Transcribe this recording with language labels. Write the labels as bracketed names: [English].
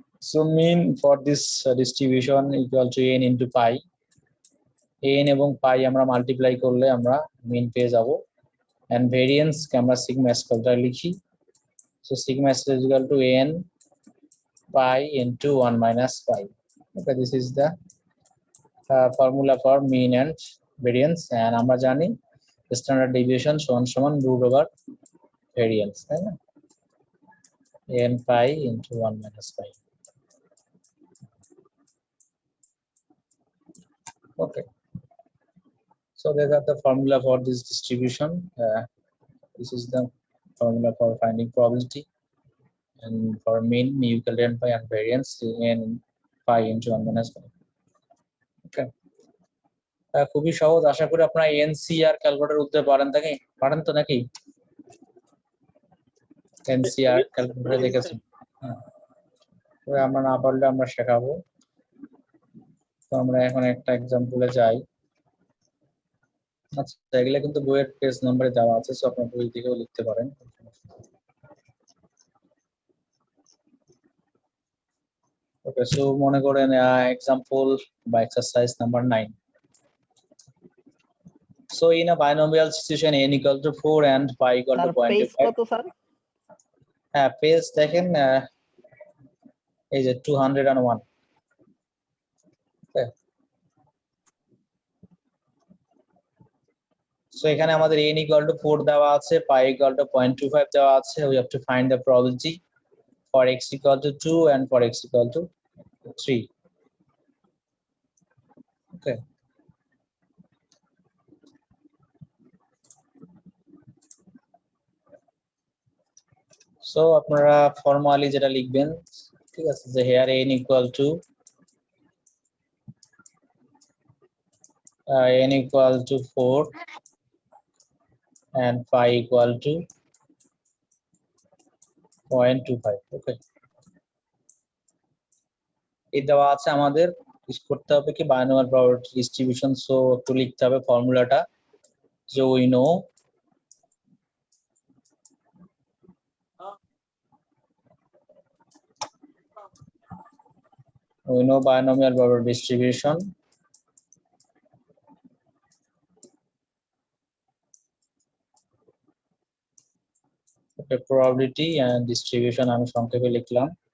[English] So mean for this distribution equal to n into pi. [Bangla] n এবং পাই আমরা multiply করলে আমরা মিন পেয়ে যাব। and variance কে আমরা সিগমা স্কোয়ার দ্বারা লিখি। [English] so sigma is equal to n pi into 1 minus pi. Okay, this is the formula for mean and variance, and [Bangla] আমরা জানি [English] standard deviation সমান root over variance, [Bangla] তাই না? [English] n pi into 1 minus pi. Okay, so these are the formula for this distribution. This is the formula for finding probability, and for mean mu equal to n pi and variance n pi into 1 minus pi. [Bangla] Okay, খুবই সহজ। আশা করি আপনারা NCR calculator উঠতে পারেন তো নাকি? NCR calculator দেখেছেন? আমরা না পারলে আমরা শেখাবো। তো আমরা এখন একটা এক্সাম্পলে যাই। আচ্ছা, এগুলা কিন্তু বইয়ের পেজ নম্বরে দেওয়া আছে, সো আপনার বই থেকেও লিখতে পারেন। ওকে, সো মনে করেন এক্সাম্পল বা exercise number 9. [English] So in a binomial situation n equal to 4 and pi equal to 0.25. [Bangla] কত স্যার? হ্যাঁ, পেজ দেখেন, এই যে 201। সো এখানে আমাদের n equal to 4 দেওয়া আছে, pi equal to 0.25 দেওয়া আছে। [English] We have to find the probability for x equal to 2 and for x equal to 3. Okay. So [Bangla] আপনারা ফর্মালি যেটা লিখবেন, ঠিক আছে, যে [English] here n equal to n equal to 4 and pi equal to 0.25. [Bangla] Okay, এই দেওয়া আছে আমাদের। করতে হবে কি বায়নোমিয়াল প্রবাবিলিটি ডিস্ট্রিবিউশন। সো একটু লিখতে হবে ফর্মুলাটা, যে [English] we know binomial probability distribution probability and distribution [Bangla] আমি সংক্ষেপে লিখলাম।